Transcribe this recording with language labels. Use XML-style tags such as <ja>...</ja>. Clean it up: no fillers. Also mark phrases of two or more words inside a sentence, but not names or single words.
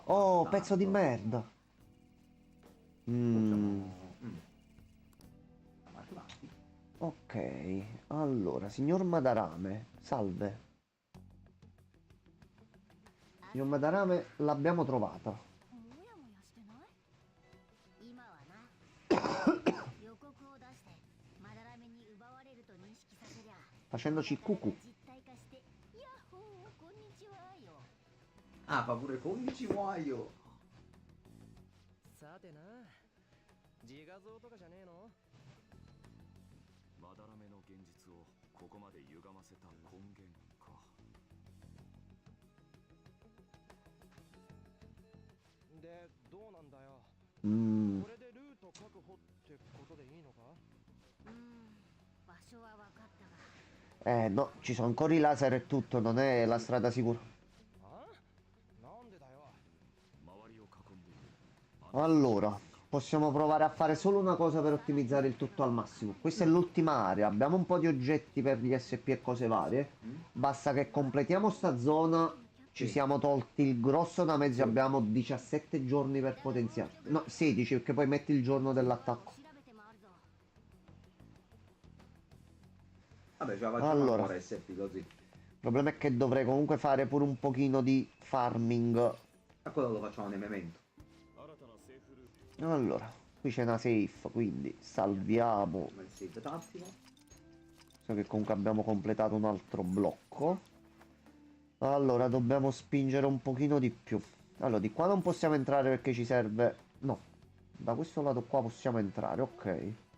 <it>Oh, pezzo di bastardo. merda. Oh, Mm. siamo arrivati. Ok, allora, signor Madarame, salve. Signor Madarame, l'abbiamo trovata.</it> <ja>もやもやしてない今はな予告を出してまだらめに奪われると認識させりゃ</ja> <it>Facendoci cucù.</it> <ja>実体化してヤッホーこんにちはよ</ja> <it>Ah, fa pure 11 muoio.</it> <ja>さてな自画像とかじゃねえのまだらめの現実をここまで歪ませた根源か。でどうなんだよ Mm. これでルート確保ってことでいいのかうーん場所は分かったが</ja> <it>No, ci sono ancora i laser e tutto, non è la strada sicura.</it> <ja>あなんでだよ周りを囲んでいる。</ja> <it>Allora, possiamo provare a fare solo una cosa per ottimizzare il tutto al massimo. Questa è l'ultima area, abbiamo un po' di oggetti per gli SP e cose varie. Basta che completiamo sta zona, ci Sì. siamo tolti il grosso da mezzo, Sì. abbiamo 17 giorni per potenziare. No, 16 perché poi metti il giorno dell'attacco.</it> <ja>調べて回るぞ</ja> <it>Vabbè, ce la facciamo Allora. ancora SP così. Il problema è che dovrei comunque fare pure un pochino di farming. A quello lo facciamo nei memento.</it> <ja>新たなセーフルート。</ja> <it>Allora, qui c'è una safe, quindi salviamo. Come il save tattico. So che comunque abbiamo completato un altro blocco. Allora, dobbiamo spingere un pochino di più. Allora, di qua non possiamo entrare perché ci serve... No, da questo lato qua possiamo entrare, ok.</it>